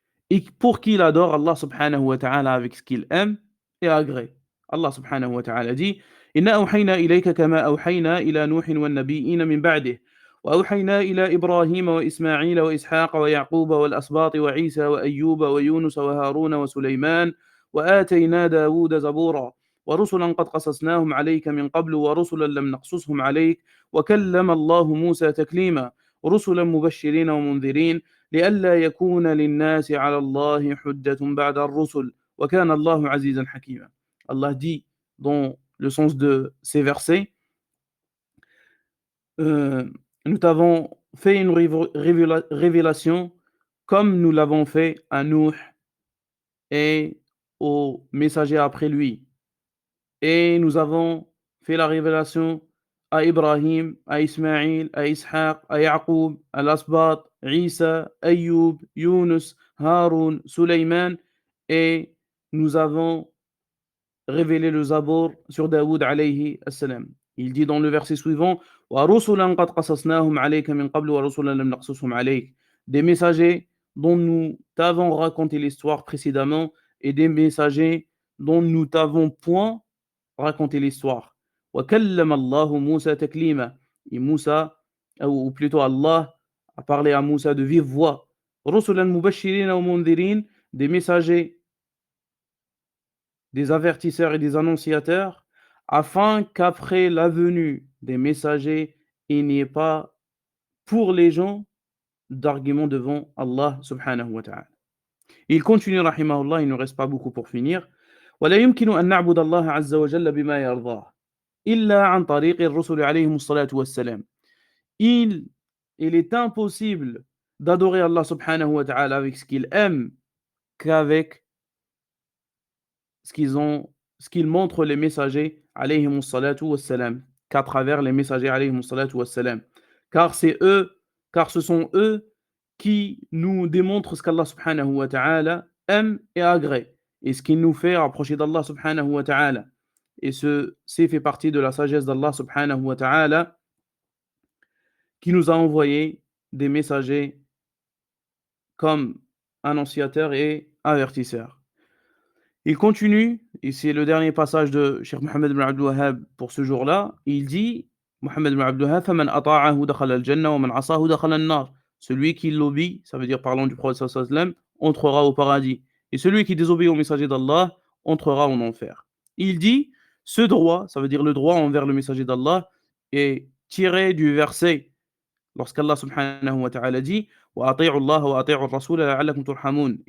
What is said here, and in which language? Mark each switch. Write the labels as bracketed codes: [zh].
[fr] Et pour qu'il adore Allah subhanahu wa ta'ala avec ce qu'il aime et agrée. [ar] Allah subhanahu wa ta'ala dit إنا أوحينا إليك كما أوحينا إلى نوح والنبيين من بعده وأوحينا إلى إبراهيم وإسماعيل وإسحاق ويعقوب والأسباط وعيسى وأيوب ويونس وهارون وسليمان وآتينا داود زبورا ورسلا قد قصصناهم عليك من قبل ورسلا لم نقصصهم عليك وكلم الله موسى تكليما رسلا مبشرين ومنذرين لئلا يكون للناس على الله حجة بعد الرسل وكان الله عزيزا حكيما. [fr] Allah dit dans le sens de ces versets, nous t'avons fait une révélation comme nous l'avons fait à Nuh et aux messagers après lui. Et nous avons fait la révélation à Ibrahim, à Ismaïl, à Ishaq, à Yaqub, à l'Asbat, Isa, Ayyub, Yunus, Haroun, Suleyman, et nous avons révélé le Zabur sur Daoud alayhi assalam. Il dit dans le verset suivant, [ar] وَرُسُلًا قَدْ قَصَصْنَاهُمْ عَلَيْكَ مِنْ قَبْلُ وَرُسُلًا لَمْ نَقْصُصْهُمْ عَلَيْكَ. [fr] Des messagers dont nous t'avons raconté l'histoire précédemment et des messagers dont nous t'avons point raconté l'histoire. [ar] وَكَلَّمَ اللَّهُ مُوسَى تَكْلِيمًا. [fr] Et Moussa, ou plutôt Allah, a parlé à Moussa de vive voix. [ar] رُسُلًا مُبَشِّرِينَ وَمُنذِرِينَ. [fr] Des messagers, des avertisseurs et des annonciateurs, afin qu'après la venue des messagers, il n'y ait pas pour les gens d'arguments devant Allah subhanahu wa ta'ala. Il continue rahimahullah, il ne reste pas beaucoup pour finir. [ar] ولا يمكن أن نعبد الله عز وجل بما يرضاه إلا عن طريق الرسل عليهم الصلاة والسلام. [fr] Il est impossible d'adorer Allah subhanahu wa ta'ala avec ce qu'il aime qu'avec ce qu'ils montrent les messagers alayhimus salatu wassalam, qu'à travers les messagers alayhimus salatu wassalam. Car ce sont eux qui nous démontrent ce qu'Allah subhanahu wa ta'ala aime et agrée, et ce qui nous fait rapprocher d'Allah subhanahu wa ta'ala. Et c'est fait partie de la sagesse d'Allah subhanahu wa ta'ala qui nous a envoyé des messagers comme annonciateurs et avertisseurs. Il continue, et c'est le dernier passage de Cheikh Mohammed ibn Abdul Wahhab pour ce jour-là. Il dit, Mohammed ibn Abdul Wahhab, [ar] فَمَنْ أَطَاعَهُ دَخَلَ الْجَنَّةَ وَمَنْ عَصَاهُ دَخَلَ النَّارِ. [fr] Celui qui l'obéit, ça veut dire parlant du prophète sallallahu alayhi wa sallam, entrera au paradis. Et celui qui désobéit au messager d'Allah entrera en enfer. Il dit, ce droit, ça veut dire le droit envers le messager d'Allah, est tiré du verset lorsqu'Allah subhanahu wa ta'ala dit [ar] وَأَطِيعُوا اللَّهَ وَأَطِيعُوا الرَّسُولَ لَعَلَّكُمْ تُرْحَمُونَ.